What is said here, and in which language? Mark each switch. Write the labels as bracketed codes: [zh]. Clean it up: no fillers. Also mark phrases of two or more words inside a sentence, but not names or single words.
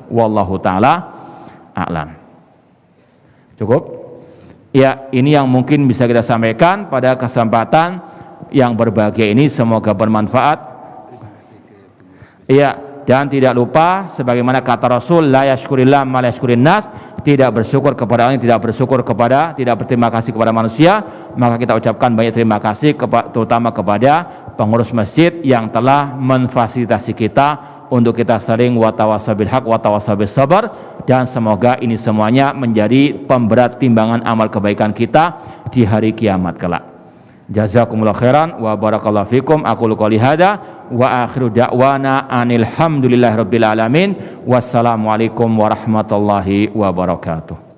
[ar] والله تعالى أعلم. Cukup? [id] Ya, ini yang mungkin bisa kita sampaikan pada kesempatan yang berbahagia ini, semoga bermanfaat. Ya, dan tidak lupa sebagaimana kata Rasul, [ar] لا يشكر الله من لا يشكر الناس, [id] tidak bersyukur kepada orang yang tidak bersyukur kepada, tidak berterima kasih kepada manusia. Maka kita ucapkan banyak terima kasih terutama kepada pengurus masjid yang telah memfasilitasi kita untuk kita sering [ar] وتواصوا بالحق وتواصوا بالصبر, [id] dan semoga ini semuanya menjadi pemberat timbangan amal kebaikan kita di hari kiamat kelak. [ar] جزاكم الله خيرا وبارك الله فيكم. أقول قولي هذا وآخر دعوانا أن الحمد لله رب العالمين. والسلام عليكم ورحمة الله وبركاته.